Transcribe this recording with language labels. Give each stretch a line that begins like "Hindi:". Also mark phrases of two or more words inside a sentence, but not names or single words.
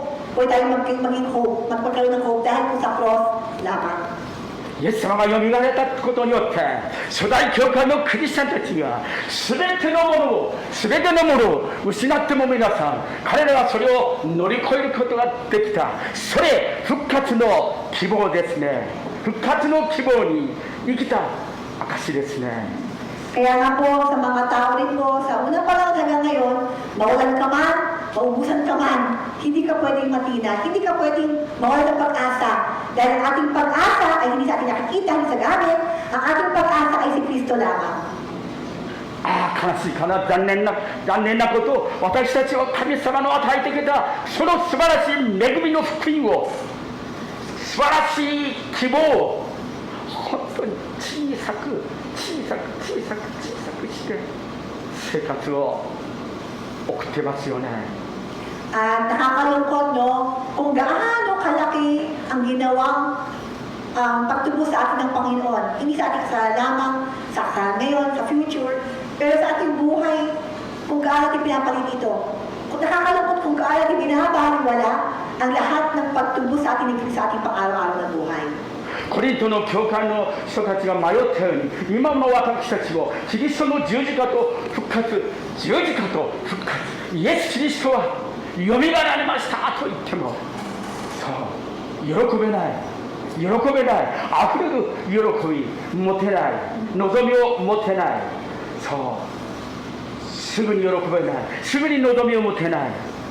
Filipino: Pwede tayo maging hope, magpagkaroon ng hope dahil po sa cross lamang.
Japanese: イエス様がよみがえったことによって初代教会のクリスチャンたちが全てのものを失っても皆さん彼らはそれを乗り越えることができた。それ復活の希望ですね。復活の希望に生きた証ですね。
Filipino: Kaya nga po sa mga tao rin po, sa una pa lang hanggang ngayon, mawalan ka man, maubusan ka man, hindi ka pwedeng matina, hindi ka pwedeng mawalan ng pag-asa. Dahil ang ating pag-asa ay hindi sa ating nakikita, hindi sa gamit, ang ating pag-asa ay si Kristo lamang.
Japanese: 悲しいかな、残念なことを私たちは神様の与えてくれたその素晴らしい恵みの福音を素晴らしい希望を本当に小さくして生活を送ってますよね。
Filipino: At nakakalungkot, no, kung gaano kalaki ang ginawang pagtubo sa atin ng Panginoon. Hindi sa ating lamang sa ngayon, sa future, pero sa ating buhay, kung gaano natin pinapalit ito. Kung nakakalungkot kung gaano natin binabaliwala ang lahat ng pagtubo sa ating pang-araw-araw na buhay.
Japanese: コリントの教会の人たちが迷ったように今の私たちもキリストの十字架と復活イエス・キリストはよみがえられましたと言ってもそう喜べない溢れる喜び持てない望みを持てないそうすぐに喜べないすぐに望みを持てない